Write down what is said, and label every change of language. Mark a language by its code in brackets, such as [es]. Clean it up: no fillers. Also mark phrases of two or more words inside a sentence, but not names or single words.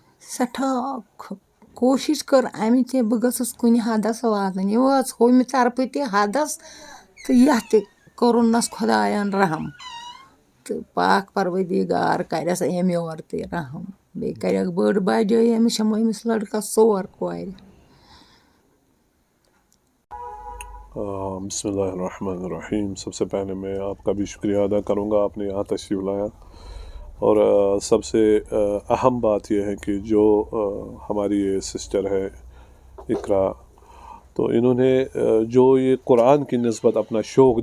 [ks] سٮ۪ٹھاہ کوٗشِش کٔر اَمہِ تہِ بہٕ گٔژھٕس کُنہِ حدس واتٕنۍ. یہِ وٲژ ہُمہِ طرفہٕ تہِ حدس تہٕ یَتھ تہِ کوٚرُنَس خۄدایَن رحم تہٕ پاک پروردِگار کَرٮ۪س أمۍ یورٕ تہِ رحم. بیٚیہِ کَرٮ۪کھ بٔڑ بجٲیی أمِس چھَم أمِس لٔڑکَس 4 کورِ. [ar] بسم اللہ الرحمن الرحیم. [ur] سب سے پہلے میں آپ کا بھی شکریہ ادا کروں گا، آپ نے یہاں تشریف لایا. اور سب سے اہم بات یہ ہے کہ جو ہماری یہ سسٹر ہے اقرا، تو انہوں نے جو یہ قرآن کی نسبت اپنا شوق